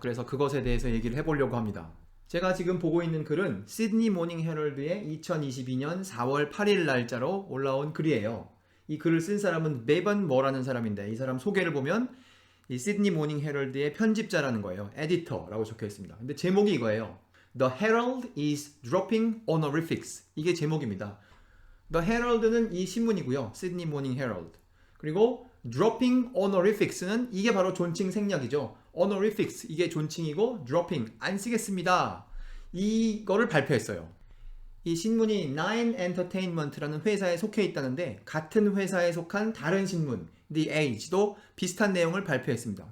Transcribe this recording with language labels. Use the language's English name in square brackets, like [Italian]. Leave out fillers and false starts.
[Korean] 그래서 그것에 대해서 얘기를 해보려고 합니다. 제가 지금 보고 있는 글은 시드니 모닝 헤럴드의 2022년 4월 8일 날짜로 올라온 글이에요. 이 글을 쓴 사람은 메번 머라는 사람인데, 이 사람 소개를 보면 이 시드니 모닝 헤럴드의 편집자라는 거예요. 에디터라고 적혀 있습니다. 근데 제목이 이거예요. [English] The Herald is dropping honorifics. [Korean] 이게 제목입니다. The Herald는 이 신문이고요. 시드니 모닝 헤럴드. 그리고 [English] dropping honorifics [Korean] 는 이게 바로 존칭 생략이죠. honorifics 이게 존칭이고, dropping 안 쓰겠습니다, 이거를 발표했어요. 이 신문이 Nine Entertainment라는 회사에 속해 있다는데, 같은 회사에 속한 다른 신문 The Age도 비슷한 내용을 발표했습니다.